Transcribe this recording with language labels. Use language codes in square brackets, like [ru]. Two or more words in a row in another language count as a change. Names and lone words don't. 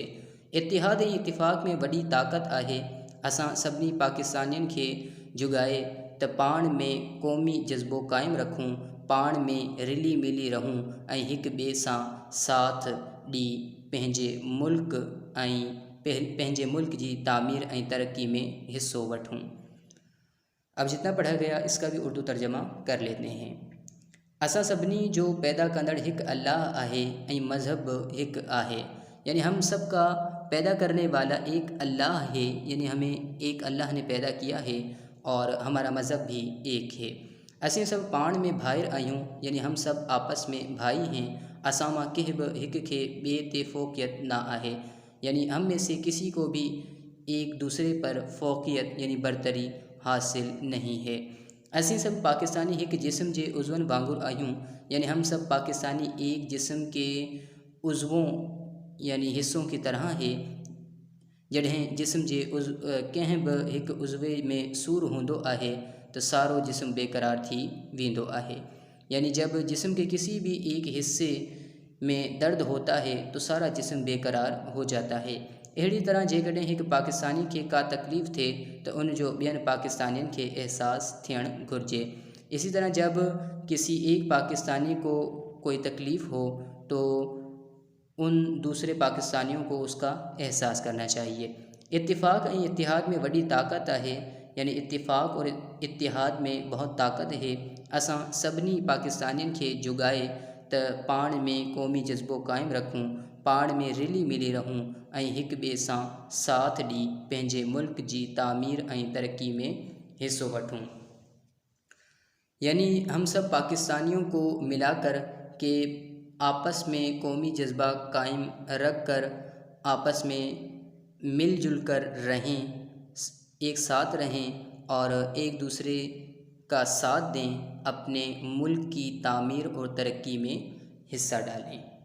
[sd] इत्तिहाद ऐं इत्तिफ़ाक़ में वॾी ताक़त आहे। असां सभिनी पाकिस्तानियुनि खे जुगाए त पाण में क़ौमी जज़्बो क़ाइमु रखूं, पाण में रिली मिली रहूं ऐं हिक ॿिए सां साथ ॾी पंहिंजे मुल्क जी तामीर ऐं तरक्की में हिस्सो वठूं। [ur] اب جتنا پڑھا گیا اس کا بھی اردو ترجمہ کر لیتے ہیں. [sd] असां सभिनी जो पैदा कंदड़ हिकु अल्लाह आहे ऐं मज़हब हिकु आहे। [ur] یعنی ہم سب کا پیدا کرنے والا ایک اللہ ہے. یعنی ہمیں ایک اللہ نے پیدا کیا ہے اور ہمارا مذہب بھی ایک ہے. [sd] असीं सब पाण में भाइर आहियूं। [ur] یعنی ہم سب آپس میں بھائی ہیں. [sd] असां मां कंहिं बि हिक खे ॿिए ते फ़ोक़ियत न आहे। [ur] یعنی ہم میں سے کسی کو بھی ایک دوسرے پر فوقیت یعنی برتری حاصل نہیں ہے. [sd] असीं सब पाकिस्तानी एक जिस्म जे उज़वन वांगुर आयूं, [ur] یعنی ہم سب پاکستانی ایک جسم کے عضووں یعنی حصوں کی طرح ہے. [sd] जॾहिं जिस्म जे कंहिं बि हिकु उज़वे में सूर हूंदो आहे तो सारो जिस्म बेकरार थी वेंदो आहे। [ur] یعنی جب جسم کے کسی بھی ایک حصے میں درد ہوتا ہے تو سارا جسم بے قرار ہو جاتا ہے. [sd] अहिड़ी तरह जेकॾहिं हिकु पाकिस्तानी खे का तकलीफ़ थिए तो उन जो ॿियनि पाकिस्तानियुनि खे एहसास थियणु घुरिजे। [ur] اسی طرح جب کسی ایک پاکستانی کو کوئی تکلیف ہو تو ان دوسرے پاکستانیوں کو اس کا احساس کرنا چاہیے. [sd] इत्तिफ़ाक़ ऐं इत्तिहाद में वॾी ताक़त आहे, [ur] یعنی اتفاق اور اتحاد میں بہت طاقت ہے. [sd] असां सभिनी पाकिस्तानियुनि खे जुगाए त पाण में क़ौमी जज़्बो क़ाइमु रखूं, पाण में रिली मिली रहूं ऐं हिक ॿिए सां साथ ॾी पंहिंजे मुल्क जी तामीर ऐं तरक्की में हिस्सो वठूं। [ur] یعنی ہم سب پاکستانیوں کو ملا کر کے آپس میں قومی جذبہ قائم رکھ کر آپس میں مل جل کر رہیں، ایک ساتھ رہیں اور ایک دوسرے کا ساتھ دیں، اپنے ملک کی تعمیر اور ترقی میں حصہ ڈالیں.